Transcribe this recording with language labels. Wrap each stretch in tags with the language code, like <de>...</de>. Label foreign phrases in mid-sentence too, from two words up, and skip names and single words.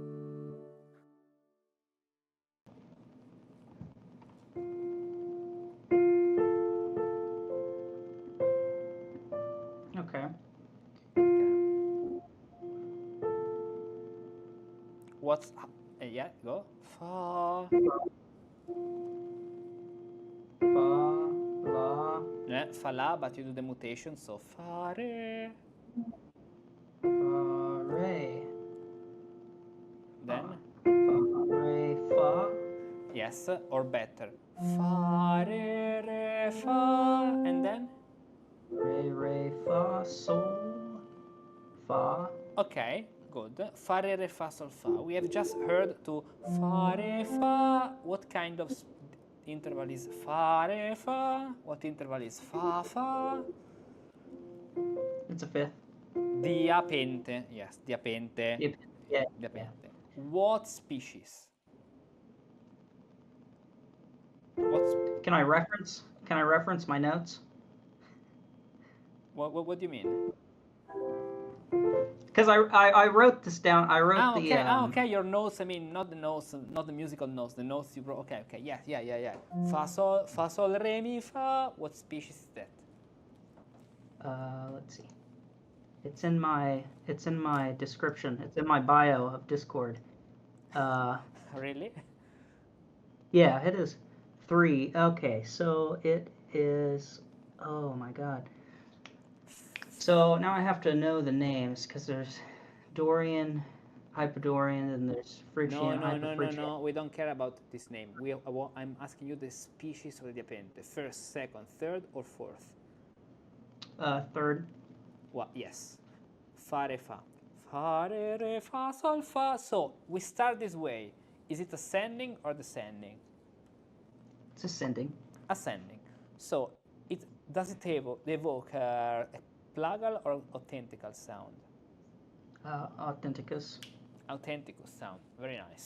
<en>Okay. What's yeah, go. Fa. Fa, la. Yeah, fa la, but you do the mutation, so fa re. Fa, re. Then? Fa, re, fa. Yes, or better. Fa re re fa, and then? Re, re, fa, sol, fa. Okay, good. Fa re re fa sol fa. We have just heard to fa re fa. What kind of interval is fa re fa? What interval is fa fa? It's a fifth. Diapente. Yes, diapente. Yeah. Diapente. What species? What's Can I reference my notes? what do you mean? Because I wrote this down. I wrote okay. the Okay. Your notes. I mean, not the notes, not the musical notes. The notes you wrote. Okay. Yeah. Fa sol re mi fa. What species is that? Let's see. It's in my description. It's in my bio of Discord. Really? Yeah, it is 3. Okay, so it is. Oh my God. So now I have to know the names because there's Dorian, Hyperdorian, and there's Phrygian, Hyperphrygian. No. We don't care about this name. I'm asking you the species of the diapente. First, second, third, or fourth? Third. Well, yes. Fa re fa. Fa re re fa sol fa. So we start this way. Is it ascending or descending? It's ascending. Ascending. So does it evoke a plagal or authentical sound? Authenticus. Authenticus sound. Very nice.</en>